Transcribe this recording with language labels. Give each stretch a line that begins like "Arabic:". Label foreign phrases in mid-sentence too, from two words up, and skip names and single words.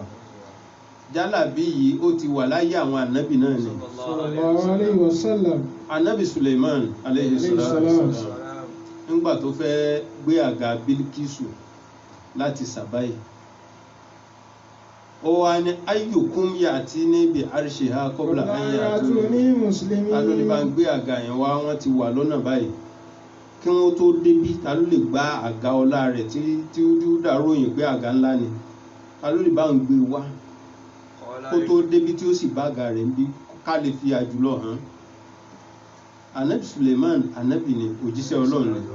Yoruba: Jálàbí yìí ó ti wà láyé àwọn ànábì náà ni.
Arabic: صلى الله عليه وسلم.
Yoruba: Ànábì Suleiman
Arabic: عليه السلام
Yoruba: nígbà tó fẹ́ gbé àga Bílíkísù láti Sàbáì, ó wá ní
Arabic: أيكم يأتيني بعرشها قبل أن يأتوني muslimin.
Yoruba: ta ló lè bá ń gbé àga yẹn wá, wọ́n ti wà lọ́nà báyìí kí wọ́n tó débí. Ta ló lè gbá àga ọlá rẹ̀ tí ó dàrú òyìn pé àga ńlá ni? Ta ló lè bá ń gbé wá kó tó débí tí ó sì bá àga rẹ̀ ń bí ká lè fi àjùlọ hàn? Ànábì Suleiman ànábì ni, òjíṣẹ́ Ọlọ́run ni.